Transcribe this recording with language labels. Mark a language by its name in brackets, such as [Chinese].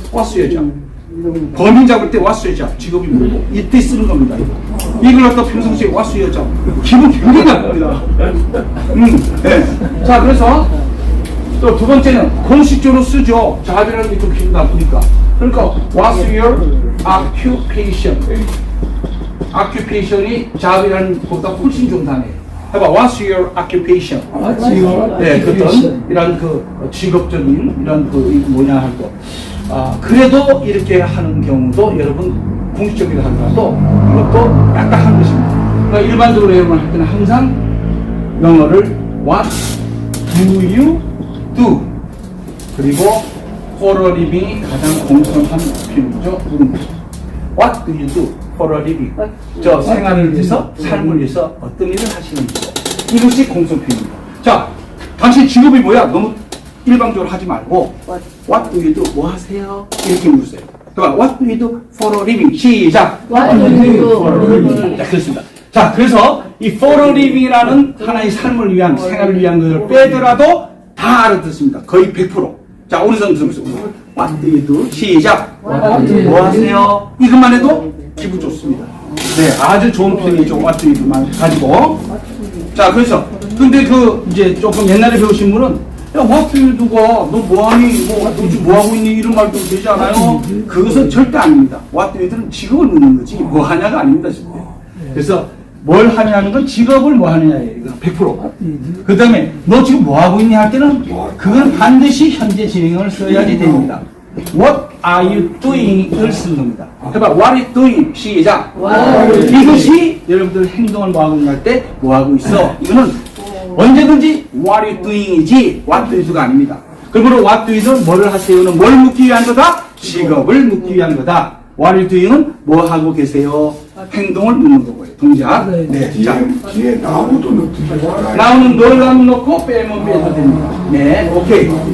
[English] what's your job. [Korean] 범인 잡을 때 [English] what's your job, [Korean] 직업이 뭐고 이때 쓰는 겁니다. 이걸 갖다 평상시에 what's your job, 기분 굉장히 나쁩니다. 네. 자, 그래서 또 두 번째는 공식적으로 쓰죠. job이라는 게 좀 기분 나쁘니까. 그러니까 [English] what's your occupation. [Korean] occupation이 job이라는 것보다 훨씬 좀 다네요. 해봐, [English] what's your occupation? [Korean] 네, 그런 이런 그 직업적인 이런 그 뭐냐 할 거. 그래도 이렇게 하는 경우도 여러분 공식적이라 하더라도 이것도 약간 하는 것입니다. 그러니까 일반적으로 여러분 할 때는 항상 영어를 [English] what do you do [Korean] 그리고 [English] for a living [Korean] 이 가장 공손한 표현이죠. [English] What do you do for a living? [Korean] 저 생활을 위해서, 삶을 위해서 어떤 일을 하시는지. 이것이 공손 표현입니다. 자, 당신 직업이 뭐야? 너무 일방적으로 하지 말고 [English] What do you do? [Korean] 뭐 하세요? 이렇게 물으세요. 그러니까 [English] What do you do for a living? [Korean] 시작! [English] What do you do for a living? [Korean] 자, 그렇습니다. 자, 그래서 이 [English] for a living [Korean] 이라는 하나의 삶을 위한, 생활을 위한 것을 빼더라도 다 알아듣습니다. 거의 100%. 자, 오른손 들으세요. [English] What do you do? [Korean] 시작! [English] What do you [Korean] 뭐 [English] do? [Korean] 하세요? 이것만 해도 기분 좋습니다. 네, 아주 좋은 편이죠. [English] What do you do [Korean] 만 가지고. 자, 그래서 근데 이제 조금 옛날에 배우신 분은 야, [English] what do you do [Korean] 가 너 뭐하니? 너 지금 뭐하고 있니? 이런 말도 되지 않아요? 그것은 절대 아닙니다. [English] what do you do [Korean] 는 직업을 묻는 거지 뭐 하냐가 아닙니다. 그래서 뭘 하냐는 건 직업을 뭐 하느냐예요. 이건 100%. 그 다음에 너 지금 뭐 하고 있니 할 때는 그건 반드시 현재 진행을 써야지 됩니다. [English] What are you doing?을 쓰는 겁니다. [Korean] 해봐. [English] What are you doing? [Korean] 시작. 이것이 여러분들 행동을 뭐 하고 있냐 할 때 뭐 하고 있어. 이거는 언제든지 [English] What are you doing이지 What do you do가 아닙니다. [Korean] 그러므로 What do you do는 뭐를 하세요는 뭘 묻기 위한 거다? 직업을 묻기 위한 거다. [English] What are you doing은 [Korean] 뭐 하고 계세요? 행동을 묻는 거고요. 동작. 네. 자, 뒤에 나무도 넣지 말아요. 나오는 넣으려면 넣고 빼면 빼도 됩니다. 네, 오케이.